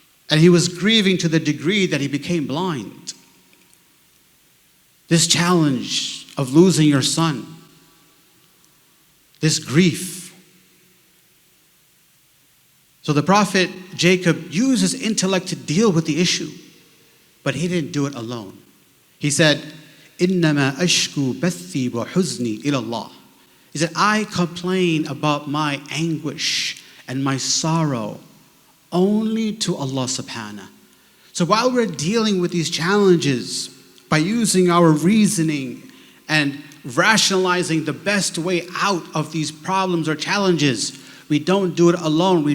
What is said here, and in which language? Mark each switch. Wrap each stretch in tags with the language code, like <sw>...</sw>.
<en>And he was grieving to the degree that he became blind. This challenge of losing your son, this grief. So the Prophet Jacob used his intellect to deal with the issue, but he didn't do it alone. He said,</en> <ar>إِنَّمَا أَشْكُو بَثِّي وَحُزْنِي إِلَى اللَّهِ.</ar> <en>He said, I complain about my anguish and my sorrow only to Allah subhanahu wa ta'ala. So while we're dealing with these challenges, by using our reasoning and rationalizing the best way out of these problems or challenges, we don't do it alone.</en>